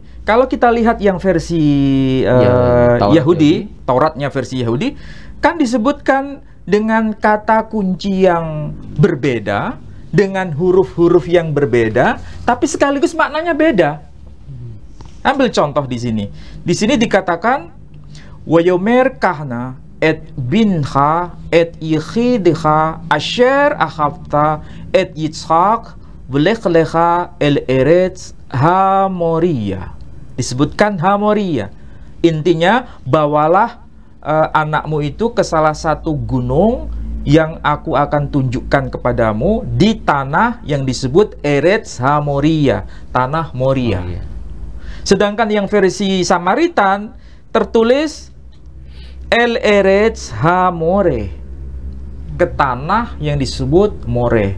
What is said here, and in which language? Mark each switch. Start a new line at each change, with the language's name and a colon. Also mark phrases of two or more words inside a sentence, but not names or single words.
Indonesian: Kalau kita lihat yang versi Yahudi, Tauratnya versi Yahudi, kan disebutkan dengan kata kunci yang berbeda, dengan huruf-huruf yang berbeda, tapi sekaligus maknanya beda. Ambil contoh di sini. Di sini dikatakan
Hebrew: ויאמר קח נא את בנך את יחידך אשר אהבת את יצחק ולך לך אל ארץ המריה.
Indonesian: Disebutkan Hamoria. Intinya, bawalah anakmu itu ke salah satu gunung yang aku akan tunjukkan kepadamu di tanah yang disebut
Hebrew: ארץ המריה,
Indonesian: tanah Moria. Sedangkan yang versi Samaritan tertulis
Hebrew: אל ארץ המורה,
Indonesian: ke tanah yang disebut More.